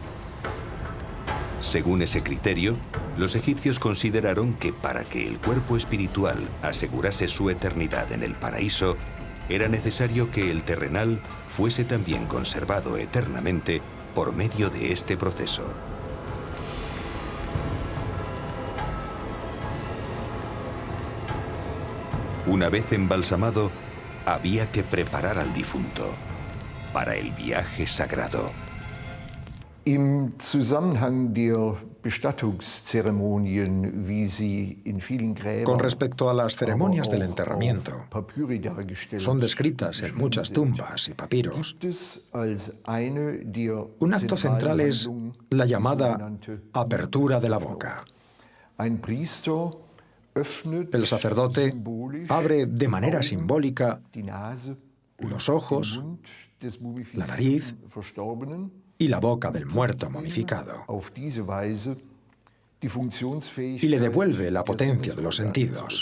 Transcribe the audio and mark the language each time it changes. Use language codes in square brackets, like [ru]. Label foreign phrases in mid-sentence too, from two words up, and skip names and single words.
[es] Según ese criterio, los egipcios consideraron que para que el cuerpo espiritual asegurase su eternidad en el paraíso, era necesario que el terrenal fuese también conservado eternamente por medio de este proceso. Una vez embalsamado, había que preparar al difunto para el viaje sagrado. [de] Im Zusammenhang der Bestattungszeremonien, wie sie in vielen Gräbern, [es] con respecto a las ceremonias del enterramiento, son descritas en muchas tumbas y papiros. Un acto central es la llamada apertura de la boca. El sacerdote abre de manera simbólica los ojos, la nariz y la boca del muerto momificado, y le devuelve la potencia de los sentidos.